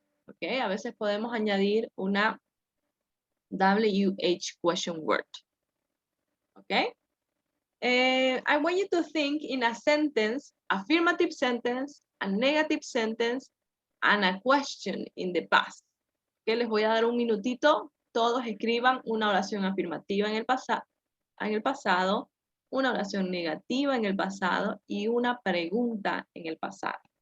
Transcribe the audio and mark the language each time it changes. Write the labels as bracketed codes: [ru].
[es] Okay, a veces podemos añadir una WH question word. Okay. [en] I want you to think in a sentence, affirmative sentence, a negative sentence, and a question in the past. [es] Okay, les voy a dar un minutito. Todos escriban una oración afirmativa en el pasado, una oración negativa en el pasado y una pregunta en el pasado.